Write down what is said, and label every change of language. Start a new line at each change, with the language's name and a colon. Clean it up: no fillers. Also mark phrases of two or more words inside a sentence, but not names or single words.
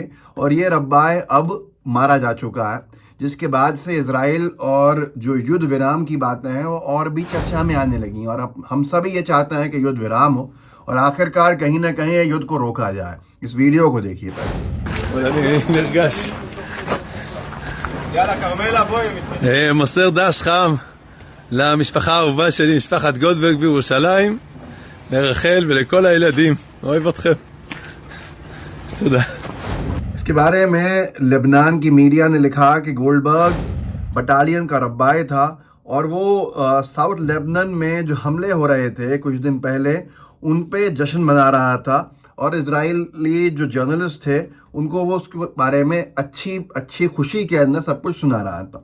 Hindi: और ये रब्बाए अब मारा जा चुका है, जिसके बाद से इजराइल और जो युद्ध विराम की बातें हैं वो और भी चर्चा में आने लगी। और अब हम सभी ये चाहते हैं कि युद्ध विराम हो और आखिरकार कहीं ना कहीं युद्ध को रोका जाए। इस वीडियो को देखिए पहले।
Hebrew: אני נרגש. יאללה, כרמלה, בואי. מוסר דש חם למשפחה האהובה שלי, משפחת גולדברג בירושלים, לרחל ולכל הילדים. אוהב אתכם. תודה.
Hindi: इसके बारे में लेबनान की मीडिया ने लिखा कि गोल्डबर्ग बटालियन का रब्बाई था, और वो साउथ लेबनान में जो हमले हो रहे थे कुछ दिन पहले, उन पे जश्न मना रहा था। और इजरायली जो जर्नलिस्ट थे, उनको वो उसके बारे में अच्छी अच्छी खुशी के अंदर सब कुछ सुना रहा था।